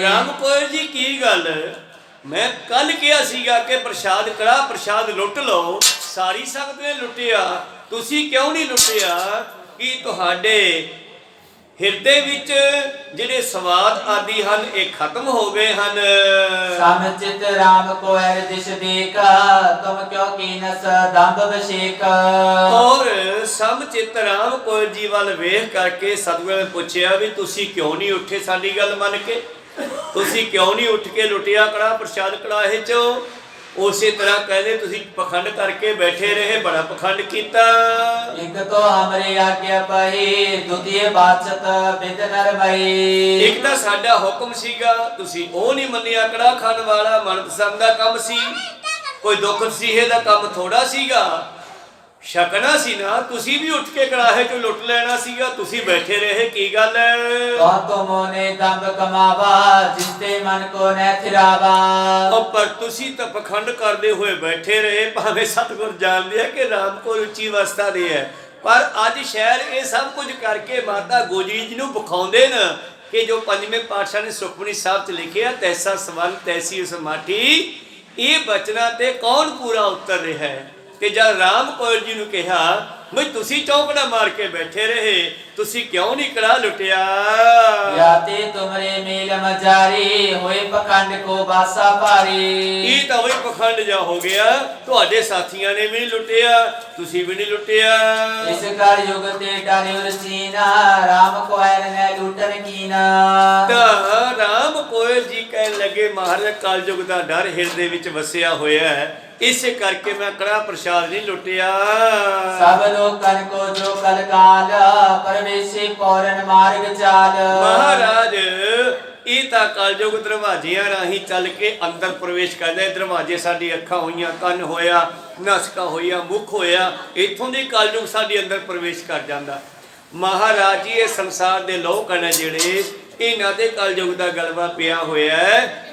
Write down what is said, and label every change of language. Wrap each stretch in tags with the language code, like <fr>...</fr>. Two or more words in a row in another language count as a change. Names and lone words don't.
<pa>ਰਾਮ ਕੋਇਰ ਜੀ ਕੀ ਗੱਲ, ਮੈਂ ਕੱਲ ਕਿਹਾ ਸੀਗਾ ਕਿ ਪ੍ਰਸ਼ਾਦ ਕੜਾ ਪ੍ਰਸ਼ਾਦ ਲੁੱਟ ਲਓ, ਸਾਰੀ ਸੰਗਤ ਨੇ ਲੁੱਟਿਆ, ਤੁਸੀਂ ਕਿਉਂ ਨਹੀਂ ਲੁੱਟਿਆ? ਕਿ ਤੁਹਾਡੇ ਹਿਰਦੇ ਵਿੱਚ ਜਿਹੜੇ ਸਵਾਦ ਆਦਿ ਹਨ ਇਹ ਖਤਮ ਹੋ ਗਏ ਹਨ।</pa> <bra>समचित राम को हर दिश देख, तुम क्यों कीनस दंभ अभिषेक।</bra> <pa>ਔਰ ਸਮਚਿਤ ਰਾਮ ਕੌਰ ਜੀ ਵੱਲ ਵੇਖ ਕਰਕੇ ਸਤਿਗੁਰੂ ਨੇ ਪੁੱਛਿਆ ਵੀ ਤੁਸੀਂ ਕਿਉਂ ਨਹੀਂ ਉੱਠੇ ਸਾਡੀ ਗੱਲ ਮੰਨ ਕੇ, ਤੁਸੀਂ ਕਿਉਂ ਨਹੀਂ ਉੱਠ ਕੇ ਲੁੱਟਿਆ ਕੜਾ ਪ੍ਰਸ਼ਾਦ ਕੜਾਹੇ ਚੋਂ। ਉਸੇ ਤਰ੍ਹਾਂ ਕਹਿੰਦੇ ਤੁਸੀਂ ਪਖੰਡ ਕਰਕੇ ਬੈਠੇ ਰਹੇ, ਬੜਾ ਪਖੰਡ ਕੀਤਾ।</pa> <bra>एक तो हमरे आज्ञा पही, द्वितीय बाचत बिद नरमई।</bra> <pa>ਇੱਕ ਤਾਂ ਸਾਡਾ ਹੁਕਮ ਸੀਗਾ, ਤੁਸੀਂ ਉਹ ਨਹੀਂ ਮੰਨਿਆ। ਕੜਾ ਖਾਣ ਵਾਲਾ ਮਨਪਸੰਦ ਦਾ ਕੰਮ ਸੀ, ਕੋਈ ਦੁੱਖ ਤਸੀਹੇ ਦਾ ਕੰਮ ਥੋੜਾ ਸੀਗਾ। ਛਕਣਾ ਸੀ ਨਾ, ਤੁਸੀਂ ਵੀ ਉੱਠ ਕੇ ਕੜਾਹੇ ਚੋਂ ਲੁੱਟ ਲੈਣਾ ਸੀਗਾ, ਤੁਸੀਂ ਬੈਠੇ ਰਹੇ, ਕੀ ਗੱਲ ਹੈ?</pa> <bra>तो तुमने दंभ कमावा, जिसते मन को न थिरावा।</bra> <pa>ਪਰ ਤੁਸੀਂ ਤਾਂ ਪਖੰਡ ਕਰਦੇ ਹੋਏ ਬੈਠੇ ਰਹੇ। ਭਾਵੇਂ ਸਤਿਗੁਰ ਜਾਣਦੇ ਆ ਕਿ ਰਾਮ ਕੋਲ ਉੱਚੀ ਅਵਸਥਾ ਦੇ ਹੈ, ਪਰ ਅੱਜ ਸ਼ਹਿਰ ਇਹ ਸਭ ਕੁਝ ਕਰਕੇ ਮਾਤਾ ਗੋਜਰੀ ਜੀ ਨੂੰ ਵਿਖਾਉਂਦੇ ਨੇ ਕਿ ਜੋ ਪੰਜਵੇਂ ਪਾਤਸ਼ਾਹ ਨੇ ਸੁਖਮਨੀ ਸਾਹਿਬ 'ਚ ਲਿਖਿਆ, ਤੈਸਾ ਸਵੰਨ ਤੈਸੀ ਉਸ ਮਾਠੀ, ਇਹ ਬਚਨਾਂ ਤੇ ਕੌਣ ਪੂਰਾ ਉਤਰ ਰਿਹਾ ਹੈ। ਤੇ ਜਦ ਰਾਮ ਕੌਰ ਜੀ ਨੂੰ ਕਿਹਾ ਵੀ ਤੁਸੀਂ ਚੌਂਕੜਾ ਮਾਰ ਕੇ ਬੈਠੇ ਰਹੇ, ਤੁਸੀਂ ਕਿਉਂ ਨਹੀਂ ਕੜਾ ਲੁੱਟਿਆ?</pa> <bra>याते तुमरे मेल मजारी, होए पखंड को बासा भारी।</bra> <pa>ਇਹ ਤਾਂ ਵही ਪਖੰਡ ਜਾ ਹੋ ਗਿਆ, ਤੁਹਾਡੇ ਸਾਥੀਆਂ ਨੇ ਵੀ ਨਹੀਂ ਲੁੱਟਿਆ, ਤੁਸੀਂ ਵੀ ਨਹੀਂ ਲੁੱਟਿਆ।</pa> <bra>इस कर युग ते डाले उरसीना, राम को हर न लूटन कीना।</bra> <pa>ਤਾਂ ਰਾਮ ਕੋਇਲ ਜੀ ਕਹਿਣ ਲੱਗੇ ਮਹਾਰਾਜ ਕਲਯੁਗ ਦਾ ਡਰ ਹਿਰਦੇ ਵਿੱਚ ਵਸਿਆ ਹੋਇਆ ਹੈ, ਇਸੇ ਕਰਕੇ ਮੈਂ ਕੜਾ ਪ੍ਰਸ਼ਾਦ ਨਹੀਂ ਲੁੱਟਿਆ।</pa> <bra>सब लोकन को जो कल काल, परवेशी पौरन मार्ग चाल।</bra> <pa>ਮਹਾਰਾਜ ਇਹ ਤਾਂ ਕਲਯੁਗ ਦਰਵਾਜ਼ਿਆਂ ਰਾਹੀਂ ਚੱਲ ਕੇ ਅੰਦਰ ਪ੍ਰਵੇਸ਼ ਕਰਦੇ। ਦਰਵਾਜ਼ੇ ਸਾਡੀ ਅੱਖਾਂ ਹੋਈਆਂ, ਕੰਨ ਹੋਇਆ, ਨਸਕਾ ਹੋਈਆਂ, ਮੁਖ ਹੋਇਆ, ਇੱਥੋਂ ਦੀ ਕਲਯੁਗ ਸਾਡੇ ਅੰਦਰ ਪ੍ਰਵੇਸ਼ ਕਰ ਜਾਂਦਾ। ਮਹਾਰਾਜ ਜੀ ਇਹ ਸੰਸਾਰ ਦੇ ਲੋਕ ਹਨ ਜਿਹੜੇ ਇਹਨਾਂ ਦੇ ਕਲਯੁਗ ਦਾ ਗਲਬਾ ਪਿਆ ਹੋਇਆ ਹੈ।</pa>